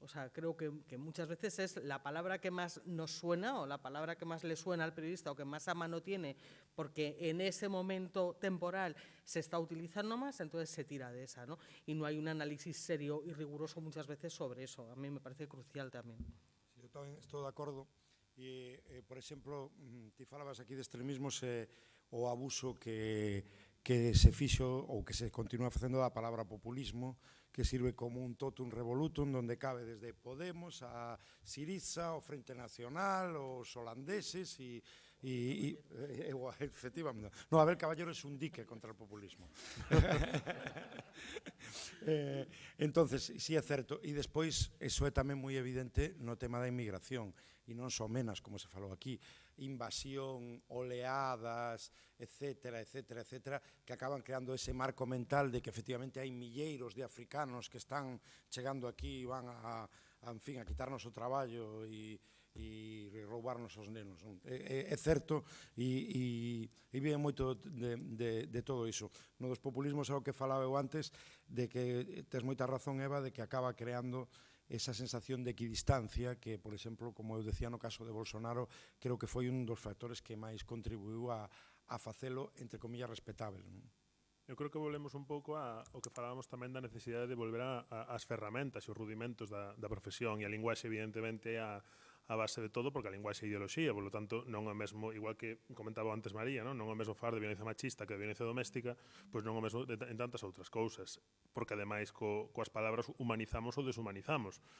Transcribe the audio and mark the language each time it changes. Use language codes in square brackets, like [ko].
[es] O sea, creo que muchas veces es la palabra que más nos suena o la palabra que más le suena al periodista o que más a mano tiene, porque en ese momento temporal se está utilizando más, entonces se tira de esa, ¿no? Y no hay un análisis serio y riguroso muchas veces sobre eso. A mí me parece crucial también. [gl] Sí, eu tamén estou de acordo. E, por exemplo, ti falabas aquí de extremismos o abuso que se fixo ou que se continúa facendo da palabra populismo, que sirve como un totum revolutum [es] donde cabe desde [gl] Podemos a Syriza, o Frente Nacional, os holandeses e efectivamente. [es] No, Abel Caballero es un dique contra o populismo. [gl] Entonces, sí é certo. E despois, eso é tamén moi evidente no tema da inmigración. E non só menos, como se falou aquí, invasión, oleadas, etcétera, etcétera, etcétera, que acaban creando ese marco mental de que efectivamente hai milleiros de africanos que están chegando aquí e van a quitarnos o traballo e roubarnos os nenos. É certo e vive moito de todo iso. No dos populismos é o que falaba eu antes, de que tes moita razón, Eva, de que acaba creando esa sensación de equidistancia que, por exemplo, como eu decía no caso de Bolsonaro, creo que foi un dos factores que máis contribuiu a facelo, entre comillas, respetável. Eu creo que volvemos un pouco ao que falábamos tamén da necesidade de volver ás ferramentas e os rudimentos da profesión, e a linguaxe, evidentemente, é a base de todo, porque a linguaxe é ideoloxía, [es] por lo tanto, [gl] non é mesmo, igual que comentaba antes María, non é mesmo falar de violencia machista que de violencia doméstica, pois non é mesmo en tantas outras cousas, porque ademais coas palabras humanizamos ou deshumanizamos.